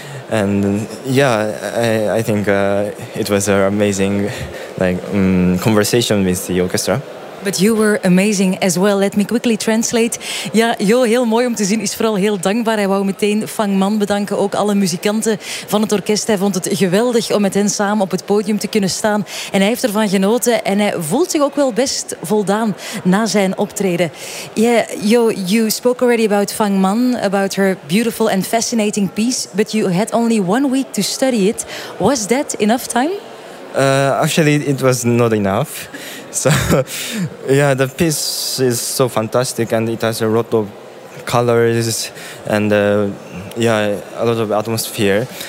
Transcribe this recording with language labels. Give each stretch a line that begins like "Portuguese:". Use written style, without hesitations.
English: And I think it was an amazing conversation with the orchestra. But you were amazing as well. Let me quickly translate.
Dutch: Ja, Jo, heel mooi om te zien. Is vooral heel dankbaar. Hij wou meteen Fang Man bedanken. Ook alle muzikanten van het orkest. Hij vond het geweldig om met hen samen op het podium te kunnen staan. En hij heeft ervan genoten. En hij voelt zich ook wel best voldaan na zijn optreden.
English: Yeah, Jo, you spoke already about Fang Man. About her beautiful and fascinating piece. But you had only 1 week to study it. Was that enough time? Actually, it was not enough. So, the piece is so fantastic and it has a lot of colors and a lot of atmosphere.